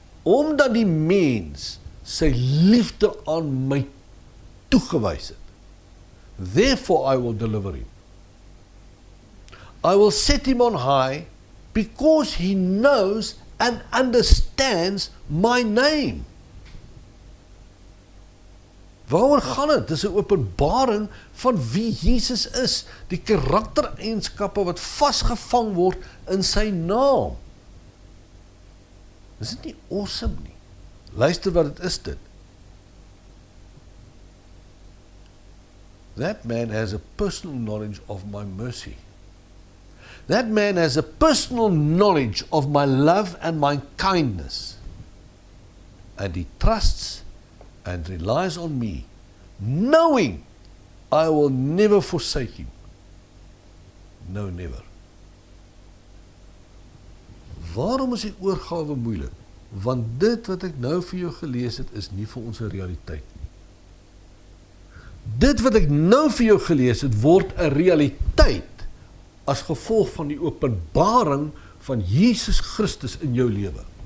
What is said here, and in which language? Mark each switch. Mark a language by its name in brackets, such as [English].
[Afrikaans] Omdat die mens sy liefde aan my toegewys het, [English] therefore I will deliver him. I will set him on high because he knows and understands my name. [Afrikaans] Waaroor gaan dit? Dis 'n openbaring van wie Jesus is, die karaktereienskappe wat vasgevang word in sy naam. Is dit nie awesome nie? Luister wat dit is dit. [English] That man has a personal knowledge of my mercy. That man has a personal knowledge of my love and my kindness. And he trusts and relies on me, knowing I will never forsake him. No, never. [Afrikaans] Waarom is die oorgawe moeilik? Want dit wat ek nou vir jou gelees het, is nie vir ons 'n realiteit nie. Dit wat ek nou vir jou gelees het, word 'n realiteit as gevolg van die openbaring van Jesus Christus in jou lewe.